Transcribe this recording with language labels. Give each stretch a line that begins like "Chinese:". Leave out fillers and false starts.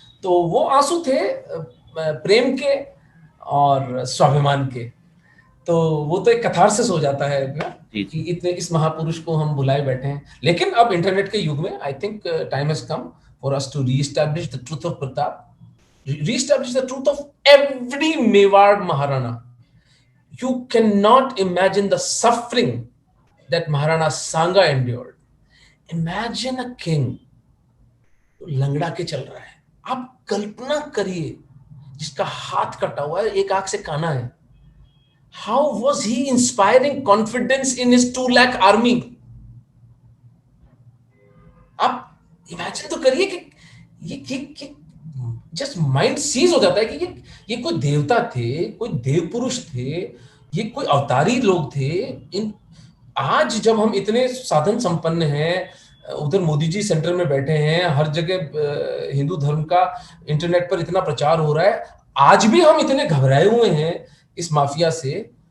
Hindi: तो वो आंसू थे प्रेम के और स्वाभिमान के. तो वो तो एक कथारसिस हो जाता है ना कि इतने इस महापुरुष को हम भुलाए बैठे हैं. लेकिन अब इंटरनेट के युग में
English: I think time has come for us to reestablish the truth of Pratap, reestablish the truth of every Mewar Maharana. You cannot imagine the suffering that Maharana Sanga endured. Imagine a king
Hindi: लंगड़ा के चल रहा है. आप कल्पना करिए, जिसका हाथ कटा हुआ है, एक आंख से काना है.
English: How was he inspiring confidence in his 2 lakh army?
Hindi: आप इमेजिन तो करिए कि ये
English: just mind cease
Hindi: हो जाता है कि ये कोई देवता थे, कोई देव पुरुष थे, ये कोई अवतारी लोग थे. आज जब हम इतने साधन संपन्न हैं, उधर मोदी जी सेंटर में बैठे हैं, हर जगह हिंदू धर्म का इंटरनेट पर इतना प्रचार हो रहा है, आज भी हम इतने घबराए हुए हैं इस माफिया से.